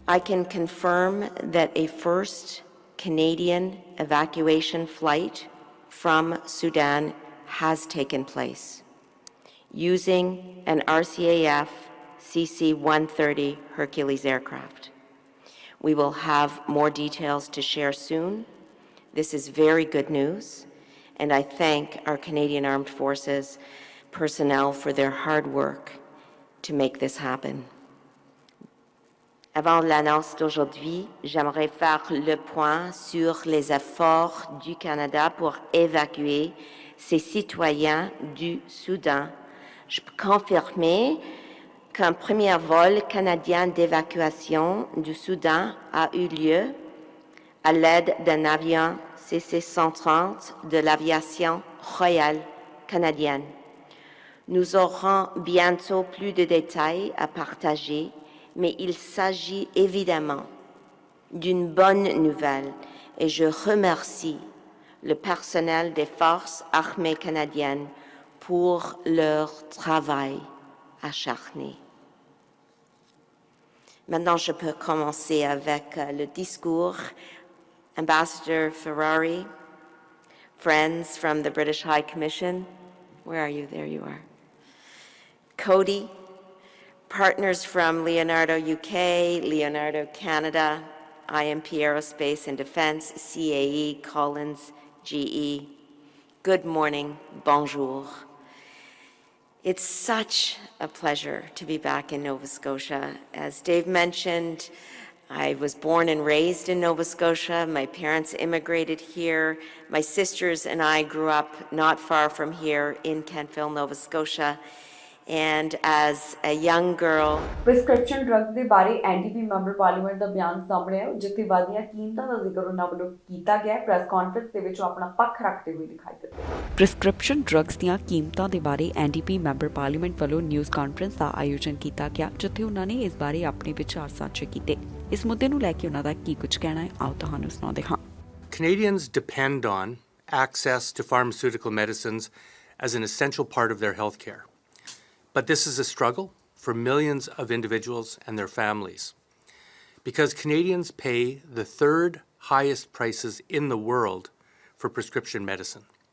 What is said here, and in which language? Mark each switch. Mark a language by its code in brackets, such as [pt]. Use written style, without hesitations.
[en] I can confirm that a first Canadian evacuation flight from Sudan has taken place using an RCAF CC-130 Hercules aircraft. We will have more details to share soon. This is very good news, and I thank our Canadian Armed Forces personnel for their hard work to make this happen. [fr] Avant l'annonce d'aujourd'hui, j'aimerais faire le point sur les efforts du Canada pour évacuer ses citoyens du Soudan. Je peux confirmer qu'un premier vol canadien d'évacuation du Soudan a eu lieu à l'aide d'un avion CC-130 de l'aviation royale canadienne. Nous aurons bientôt plus de détails à partager, mais il s'agit évidemment d'une bonne nouvelle et je remercie le personnel des forces armées canadiennes pour leur travail acharné. Maintenant, je peux commencer avec le discours. [en] Ambassador Ferrari, friends from the British High Commission, where are you? There you are. Cody, partners from Leonardo UK, Leonardo Canada, IMP Aerospace and Defence, CAE, Collins, GE. Good morning, bonjour. It's such a pleasure to be back in Nova Scotia. As Dave mentioned, I was born and raised in Nova Scotia. My parents immigrated here. My sisters and I grew up not far from here in Kentville, Nova Scotia. And as a young girl, [pa] prescription drug ਦੇ ਬਾਰੇ NDP member parliament ਦਾ ਬਿਆਨ ਸਾਹਮਣੇ ਆਇਆ ਜਿੱਥੇ ਵਾਧੀਆਂ ਕੀਮਤਾਂ ਦਾ ਜ਼ਿਕਰ ਉਹਨਾਂ ਵੱਲੋਂ ਕੀਤਾ ਗਿਆ ਪ੍ਰੈਸ ਕਾਨਫਰੰਸ ਦੇ ਵਿੱਚ ਉਹ ਆਪਣਾ ਪੱਖ ਰੱਖਦੇ ਹੋਏ ਦਿਖਾਈ ਦਿੱਤੇ। ਪ੍ਰਿਸਕ੍ਰਿਪਸ਼ਨ ਡਰੱਗਸ ਦੀਆਂ ਕੀਮਤਾਂ ਦੇ ਬਾਰੇ ਐਨਡੀਪੀ ਮੈਂਬਰ ਪਾਰਲੀਮੈਂਟ ਵੱਲੋਂ ਨਿਊਜ਼ ਕਾਨਫਰੰਸ ਦਾ ਆਯੋਜਨ ਕੀਤਾ ਗਿਆ ਜਿੱਥੇ ਉਹਨਾਂ ਨੇ ਇਸ ਬਾਰੇ ਆਪਣੇ ਵਿਚਾਰ ਸਾਂਝੇ ਕੀਤੇ। ਇਸ ਮੁੱਦੇ ਨੂੰ ਲੈ ਕੇ ਉਹਨਾਂ ਦਾ ਕੀ ਕੁਝ ਕਹਿਣਾ ਹੈ ਆਓ ਤੁਹਾਨੂੰ ਸੁਣਾਉਂਦੇ ਹਾਂ। [en] Canadians depend on access to pharmaceutical medicines as an essential part of their health care. But this is a struggle for millions of individuals and their families because Canadians pay the third highest prices in the world for prescription medicine.